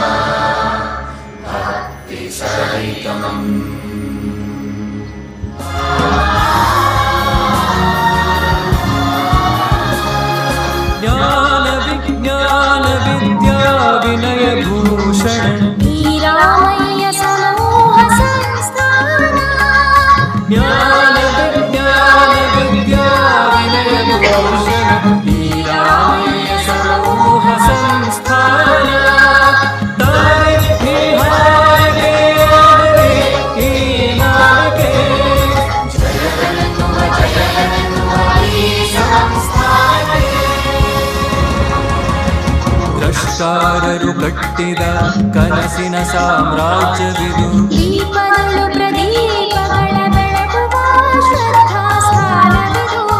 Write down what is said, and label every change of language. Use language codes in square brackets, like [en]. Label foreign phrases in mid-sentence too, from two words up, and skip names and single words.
[sa] भक्तिसहितम् विनयभूषण रामय्य समूह संस्थान ज्ञान विज्ञान विद्या विनयभूषण रामय्य समूह संस्थान [kn] ರು ಕಟ್ಟಿದ ಕನಸಿನ ಸಾಮ್ರಾಜ್ಯವಿದು ದೀಪಗಳು ಪ್ರದೀಪಗಳ ಬೆಳಗುವ ಶ್ರದ್ಧಾ ಸ್ಥಾನವಿದು